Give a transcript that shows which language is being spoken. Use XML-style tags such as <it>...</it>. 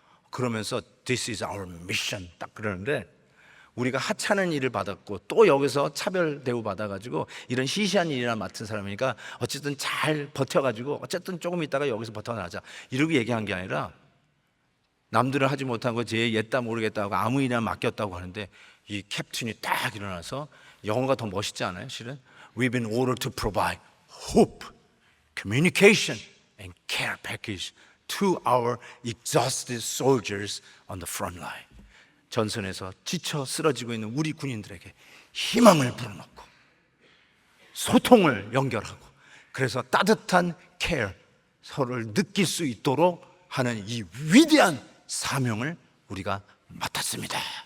<ko>그러면서</ko> <en>This is our mission</en> <ko>딱 그러는데 우리가 하찮은 일을 받았고 또 여기서 차별 대우 받아가지고 이런 시시한 일이나 맡은 사람이니까 어쨌든 잘 버텨가지고 어쨌든 조금 있다가 여기서 버텨나자 이렇게 얘기한 게 아니라 남들은 하지 못한 거 제 옛다 모르겠다고 아무 일이나 맡겼다고 하는데 이 캡틴이 딱 일어나서 영어가 더 멋있지 않아요? 실은</ko> <en>We've been ordered to provide hope, communication and care package to our exhausted soldiers on the front line.</en> <ko>전선에서 지쳐 쓰러지고 있는 우리 군인들에게 희망을 불어넣고 소통을 연결하고 그래서 따뜻한 케어, 서로를 느낄 수 있도록 하는 이 위대한 사명을 우리가 맡았습니다.</ko>